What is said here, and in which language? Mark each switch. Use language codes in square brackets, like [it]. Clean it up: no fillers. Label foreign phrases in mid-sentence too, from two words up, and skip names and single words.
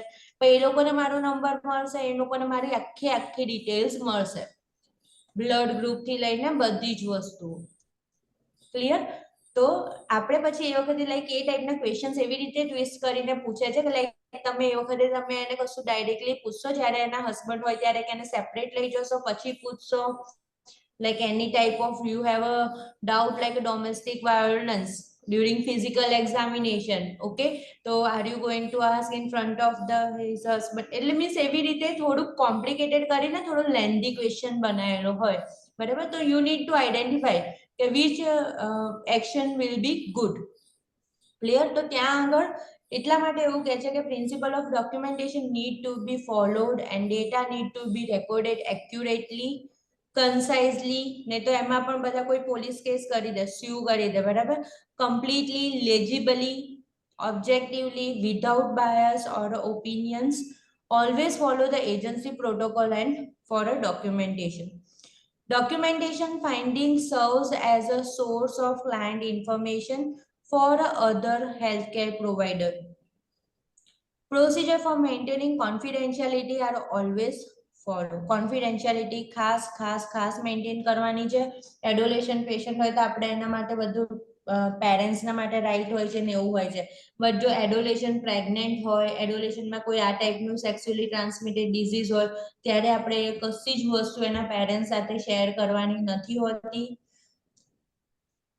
[gu] પણ એ લોકોને મારો નંબર મળશે, એ લોકોને મારી આખી ડિટેલ્સ મળશે, [en] blood group [gu] થી લઈને બધી જ વસ્તુઓ. ક્લિયર? તો આપણે પછી એ વખતે લાઈક એ ટાઈપના ક્વેશ્ચન્સ એવી રીતે ટ્વિસ્ટ કરીને પૂછે છે કે લાઈક તમે એ વખતે તમે એને કશું ડાયરેક્ટલી પૂછશો, જ્યારે એના હસબન્ડ હોય ત્યારે કે એને સેપરેટ લઈ જશો પછી પૂછશો. [en] Like any type of you have a doubt like a domestic violence during physical examination, okay, so are you going to ask in front of his husband? [gu] એટલે means એવી રીતે થોડું કોમ્પ્લિકેટેડ કરીને થોડું [en] lengthy question [gu] બનાવેલો હોય, બરાબર? [en] તો you need to identify which action will be good. Clear? [gu] તો ત્યાં આગળ એટલા માટે એવું કહે છે કે [en] principle of documentation need to be followed and data need to be recorded accurately, concisely. નહીં તો એમાં પણ બધા કોઈ police case કરી દે, સ્યુ કરી દે, બરાબર? Completely, legibly, objectively, without bias or opinions. Always follow the agency protocol and for a documentation. Documentation finding serves as a source of client information for other healthcare provider. Procedure for maintaining confidentiality are always followed. [gu] Confidentiality ખાસ મેન્ટેન કરવાની છે. [en] adolescent patient [gu] હોય તો આપણે એના માટે બધું પેરેન્ટ્સના માટે રાઈટ હોય છે ને એવું હોય છે. બટ જો [en] adolescent pregnant [gu] હોય, એડોલેશનમાં કોઈ આ ટાઈપનું [en] sexually transmitted disease [gu] હોય, ત્યારે આપણે કશી જ વસ્તુ એના પેરેન્ટ્સ સાથે શેર કરવાની નથી હોતી.